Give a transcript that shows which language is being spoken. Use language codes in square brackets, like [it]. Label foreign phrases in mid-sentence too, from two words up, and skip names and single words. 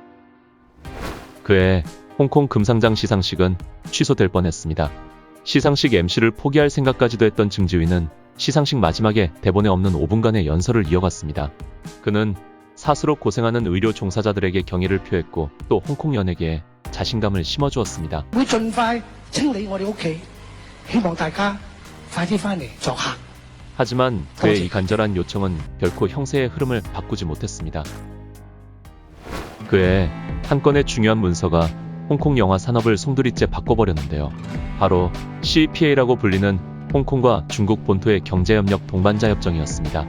[ko] 그해 홍콩 금상장 시상식은 취소될 뻔했습니다. 시상식 MC를 포기할 생각까지도 했던 증지위는 시상식 마지막에 대본에 없는 5분간의 연설을 이어갔습니다. 그는 사스로 고생하는 의료 종사자들에게 경의를 표했고 또 홍콩 연예계에 자신감을 심어주었습니다. [yue] 會盡快清理我哋屋企，希望大家快啲翻嚟作客。 [ko] 하지만 그의 이 간절한 요청은 결코 형세의 흐름을 바꾸지 못했습니다. 그해 한 건의 중요한 문서가 홍콩 영화 산업을 송두리째 바꿔버렸는데요. 바로 CEPA라고 불리는 홍콩과 중국 본토의 경제협력 동반자 협정이었습니다.